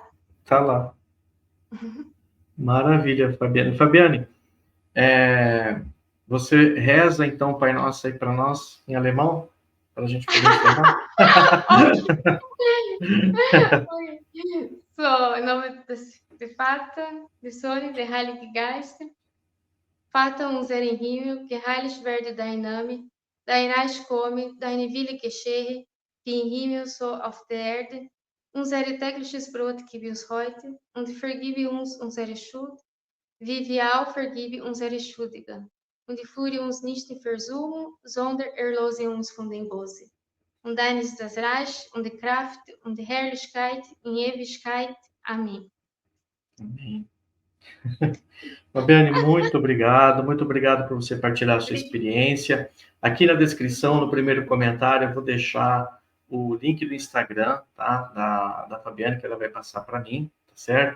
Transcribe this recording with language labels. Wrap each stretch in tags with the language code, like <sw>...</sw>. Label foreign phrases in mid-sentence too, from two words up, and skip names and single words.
<pt>Tá lá. Maravilha, Fabiane. Fabiane, você reza então o Pai Nosso aí para nós em alemão, para a gente poder encerrar?</pt> <de>So,</de> <pt>em nome</pt> <de>des Vater, des Sohnes, der Heilige Geist. Vater unser im Himmel, geheiligt werde dein Name, dein Reich komme, deine Wille geschehe, wie im Himmel so auf der Erde. Unser tägliches Brot gib uns heute und vergib uns unsere Schuld, wie wir auch vergeben unsere Schuldigen. Und führe uns nicht in Versuchung, sondern erlöse uns von dem Bösen. Und dein ist das Reich und die Kraft und die Herrlichkeit in Ewigkeit.</de> <pt>Amém. Amém. Fabiane, muito obrigado por você partilhar a sua experiência. Aqui na descrição, no primeiro comentário, eu vou deixar o link do Instagram, tá? Da Fabiane, que ela vai passar para mim, tá certo?</pt>